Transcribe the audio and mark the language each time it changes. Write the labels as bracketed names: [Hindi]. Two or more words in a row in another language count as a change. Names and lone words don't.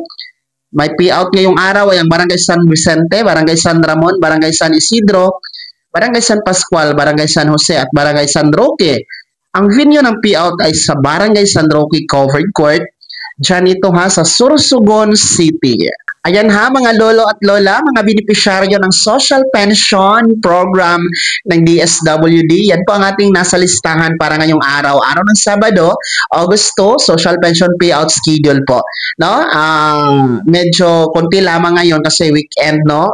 [Filipino] May payout ngayong araw ay ang Barangay San Vicente, Barangay San Ramon, Barangay San Isidro, Barangay San Pascual, Barangay San Jose at Barangay San Roque. Ang venue ng payout ay sa Barangay San Roque Covered Court. Diyan ito ha sa Sorsogon City. Ayan ha mga lolo at lola, mga benepisyaryo ng Social Pension Program ng DSWD. Yan po ang ating nasa listahan para ngayong araw. Araw ng Sabado, Agosto, [English] Social Pension Payout Schedule [Filipino] po. No? Medyo konti lamang ngayon kasi weekend, no?